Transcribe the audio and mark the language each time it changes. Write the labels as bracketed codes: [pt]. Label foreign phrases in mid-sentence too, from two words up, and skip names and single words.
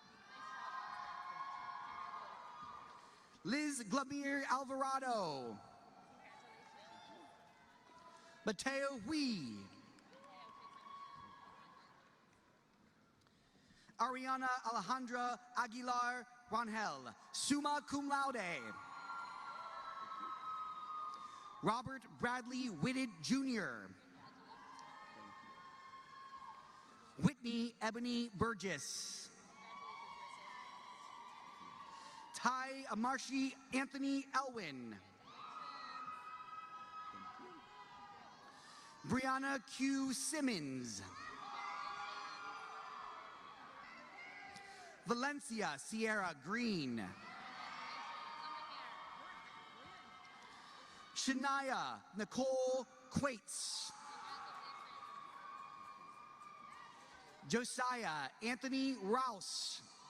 [en] Liz Glamir Alvarado. Mateo Hui. Ariana Alejandra Aguilar Rangel, [la] summa cum laude. [en] Robert Bradley Whitted Jr. Whitney Ebony Burgess. Ty Amarshi Anthony Elwin. Brianna Q. Simmons. Valencia Sierra Green. Shania Nicole Quates. Josiah Anthony Rouse.